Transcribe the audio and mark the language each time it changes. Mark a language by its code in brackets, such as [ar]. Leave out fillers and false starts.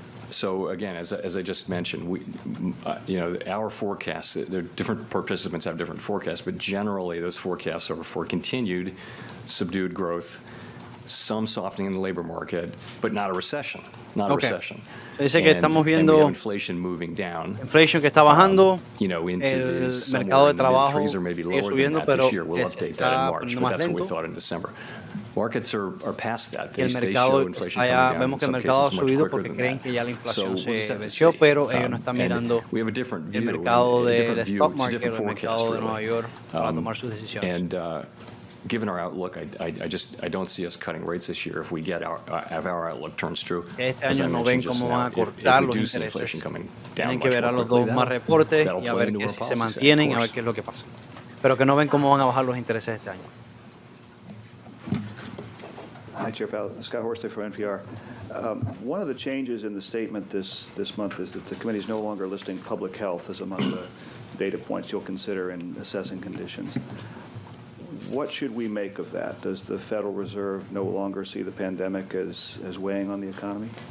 [en] So again, as I just mentioned, our forecasts, different participants have different forecasts, but generally those forecasts are for continued subdued growth, some softening in the labor market, but not a recession. A recession. [es] Dice que estamos viendo [en] inflation moving down. [es] Inflation que está bajando. El mercado de trabajo sigue subiendo, pero se está poniendo más lento. [en] Markets are past that. [es] El mercado está ya, vemos que el mercado ha subido porque creen que ya la inflación se venció, pero ellos no están mirando el mercado del stock market o el mercado de Nueva York para tomar sus decisiones. [en] Given our outlook, I don't see us cutting rates this year if our outlook turns true. [es] Este año no ven cómo van a cortar los intereses. Tienen que ver a los dos más reportes y a ver que si se mantienen, a ver qué es lo que pasa. Pero que no ven cómo van a bajar los intereses este año. [en] Hi, Chair Powell. Scott Horsley from NPR. One of the changes in the statement this month is that the committee is no longer listing public health as among the data points you'll consider in assessing conditions. What should we make of that? Does the Federal Reserve no longer see the pandemic as weighing on the economy?